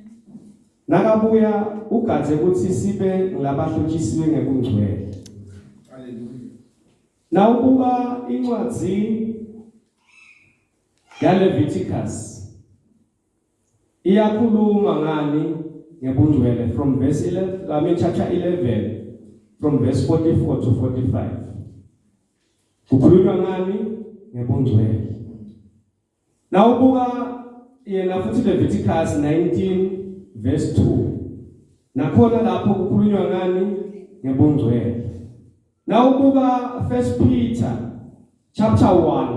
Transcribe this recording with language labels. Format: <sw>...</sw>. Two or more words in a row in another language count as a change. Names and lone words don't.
<ss>Nakabuya ugadze ukuthi sibe ngabahlotshisiwe ngebungcwele. Hallelujah. Na ubuka incwadi yaLeviticus iyakhuluma ngani ngebungcwele</ss> <en>from verse 11 chapter 11 from verse 44 to 45.</en> <ss>Kukhulunywa ngani ngebungcwele. Na ubuka yena futhi Leviticus 19 verse 2. Nakhona lapho kukhulunywa ngani ngebungcwele. Na ubuka 1 Peter chapter 1.</ss>